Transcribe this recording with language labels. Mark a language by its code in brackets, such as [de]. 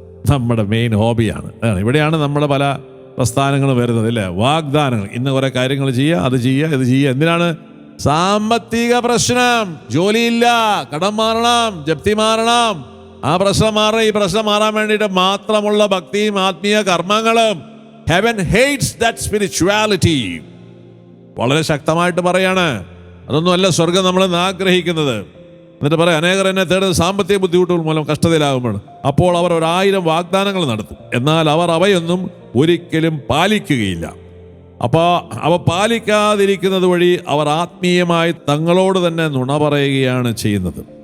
[ml] നമ്മുടെ മെയിൻ ഹോബിയാണ്. ഇവിടെയാണ് നമ്മുടെ പല പ്രസ്ഥാനങ്ങളും വരുന്നത്, അല്ലേ? വാഗ്ദാനങ്ങൾ. ഇന്ന് കുറെ കാര്യങ്ങൾ ചെയ്യുക, അത് ചെയ്യുക, ഇത് ചെയ്യുക. എന്തിനാണ്? സാമ്പത്തിക പ്രശ്നം, ജോലിയില്ല, കടം മാറണം, ജപ്തി മാറണം, ആ പ്രശ്നം മാറണം, ഈ പ്രശ്നം മാറാൻ വേണ്ടിയിട്ട് മാത്രമുള്ള ഭക്തിയും ആത്മീയ കർമ്മങ്ങളും. [en] Heaven hates that spirituality. [ml] വളരെ ശക്തമായിട്ട് പറയാണ്. അതൊന്നുമല്ല സ്വർഗം നമ്മളെന്ന് ആഗ്രഹിക്കുന്നത്. എന്നിട്ട് പറയാം, അനേകർ എന്നെ തേടുന്നത് സാമ്പത്തിക ബുദ്ധിമുട്ടുകൾ മൂലം കഷ്ടതയിലാകുമ്പോൾ അപ്പോൾ അവർ 1000 വാഗ്ദാനങ്ങൾ നടത്തും, എന്നാൽ അവർ അവയൊന്നും ഒരിക്കലും പാലിക്കുകയില്ല. അപ്പോൾ അവ പാലിക്കാതിരിക്കുന്നത് വഴി അവർ ആത്മീയമായി തങ്ങളോട് തന്നെ നുണ പറയുകയാണ് ചെയ്യുന്നത്.